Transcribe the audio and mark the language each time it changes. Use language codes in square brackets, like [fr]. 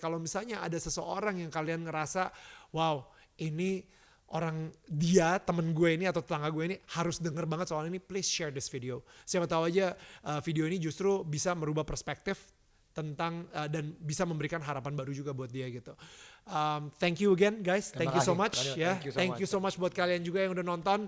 [id] Kalau misalnya ada seseorang yang kalian ngerasa, wow, ini dia temen gue ini atau tetangga gue ini harus denger banget soal ini, [en] please share this video. [id] Siapa tahu aja video ini justru bisa merubah perspektif tentang dan bisa memberikan harapan baru juga buat dia gitu. [en] Thank you again guys, thank you so much ya. Thank you so much [id] buat kalian juga yang udah nonton.